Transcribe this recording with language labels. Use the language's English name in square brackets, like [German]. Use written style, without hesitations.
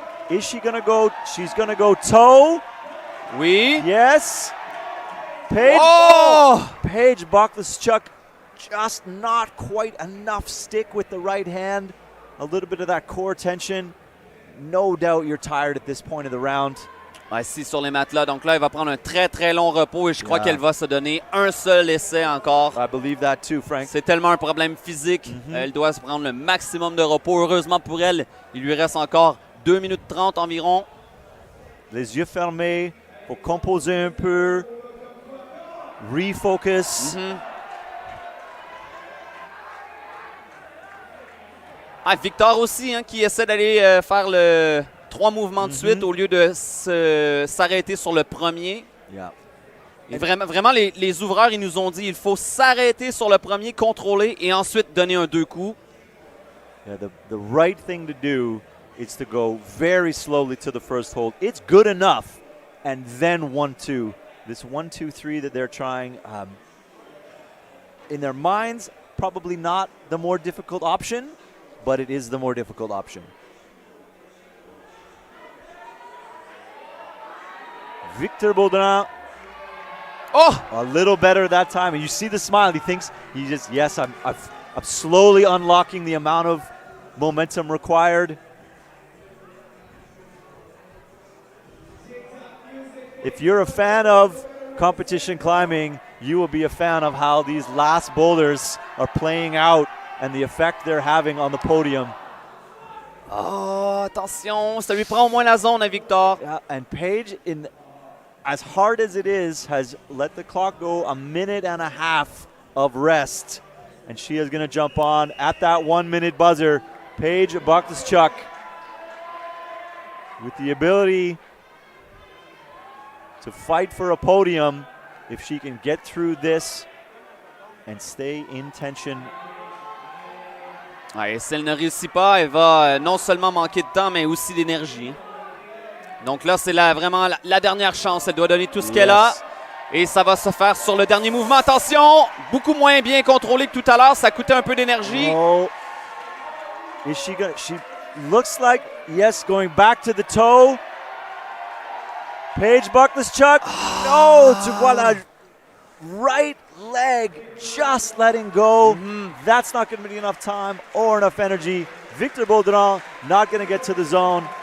[English] Is she going to go? She's going to go toe. [French] Oui. [English] Yes. Paige. Oh! Paige Boklaschuk, just not quite enough stick with the right hand. A little bit of that core tension. No doubt you're tired at this point of the round. [French] Ici sur les matelas. Donc là, elle va prendre un très, très long repos et je crois qu'elle va se donner un seul essai encore. [English] I believe that too, Frank. [French] C'est tellement un problème physique. Elle doit se prendre le maximum de repos. Heureusement pour elle, il lui reste encore 2 minutes 30 environ. Les yeux fermés pour composer un peu. [English] Refocus. [French] Ah, Victor aussi, hein, qui essaie d'aller faire le 3 mouvements de suite au lieu de s'arrêter sur le premier. [English] Yeah. [French] Et vraiment les ouvreurs, ils nous ont dit il faut s'arrêter sur le premier, contrôler et ensuite donner un 2 coups. [English] Yeah, the right thing to do is to go very slowly to the first hold. It's good enough, and then 1-2. This 1-2-3 that they're trying, in their minds, probably not the more difficult option, but it is the more difficult option. Victor Baudrin. Oh! A little better that time. And you see the smile. He thinks, yes, I'm I'm slowly unlocking the amount of momentum required. If you're a fan of competition climbing, you will be a fan of how these last boulders are playing out and the effect they're having on the podium. [French] Oh, attention, ça lui prend au moins la zone à Victor. [English] Yeah, and Paige, as hard as it is, has let the clock go a minute and a half of rest. And she is going to jump on at that 1 minute buzzer. Paige Buckles-Chuck with the ability to fight for a podium if she can get through this and stay in tension. [French] Ouais, si elle ne réussit pas, elle va non seulement manquer de temps, mais aussi d'énergie. Donc là, c'est vraiment la dernière chance. Elle doit donner tout ce qu'elle a. Et ça va se faire sur le dernier mouvement. Attention, beaucoup moins bien contrôlé que tout à l'heure. Ça coûtait un peu d'énergie. [English] Oh. Is she gonna? She looks like, yes, going back to the toe. Paige Buckles-Chuck. No, [French] tu vois la [English] right leg just letting go. That's not going to be enough time or enough energy. Victor Boulder not going to get to the zone.